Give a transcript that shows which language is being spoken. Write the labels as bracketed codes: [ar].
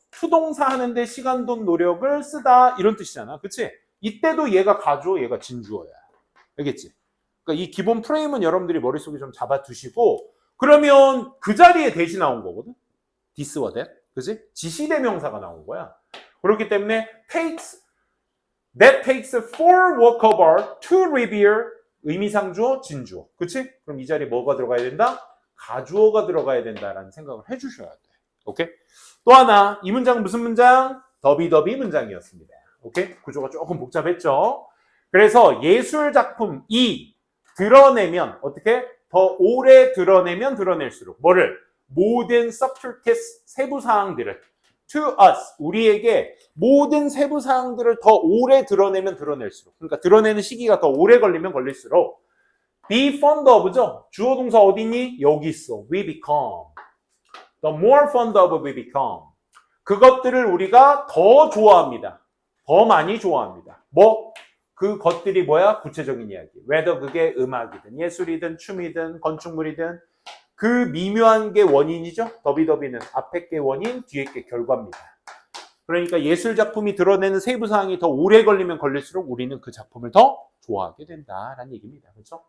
[ko] 투동사 하는데 시간, 돈, 노력을 쓰다 이런 뜻이잖아. 그치? 이때도 얘가 가주어, 얘가 진주어야. 알겠지? 그러니까 이 기본 프레임은 여러분들이 머릿속에 좀 잡아두시고 그러면 그 자리에 대시 나온 거거든? this와 that. 그치? 지시대명사가 나온 거야. 그렇기 때문에 [en] that takes 4 work of art to revere [ko] 의미상 주어, 진주어. 그치? 그럼 이 자리에 뭐가 들어가야 된다? 가주어가 들어가야 된다라는 생각을 해주셔야 돼. 오케이? 또 하나, 이 문장은 무슨 문장? 더비더비 문장이었습니다. 오케이? 구조가 조금 복잡했죠? 그래서 예술작품이 드러내면 어떻게? 더 오래 드러내면 드러낼수록 뭐를? 모든 subtleties 세부사항들을 [en] to us [ko] 우리에게 모든 세부사항들을 더 오래 드러내면 드러낼수록 그러니까 드러내는 시기가 더 오래 걸리면 걸릴수록 [en] be fond of [ko] 죠. 주어 동사 어디니? 여기 있어. [en] we become. The more fond of we become. [ko] 그것들을 우리가 더 좋아합니다. 더 많이 좋아합니다. 뭐? 그 것들이 뭐야? 구체적인 이야기. whether 그게 음악이든 예술이든 춤이든 건축물이든 그 미묘한 게 원인이죠. 더비더비는 앞에 게 원인, 뒤에 게 결과입니다. 그러니까 예술작품이 드러내는 세부사항이 더 오래 걸리면 걸릴수록 우리는 그 작품을 더 좋아하게 된다라는 얘기입니다. 그렇죠?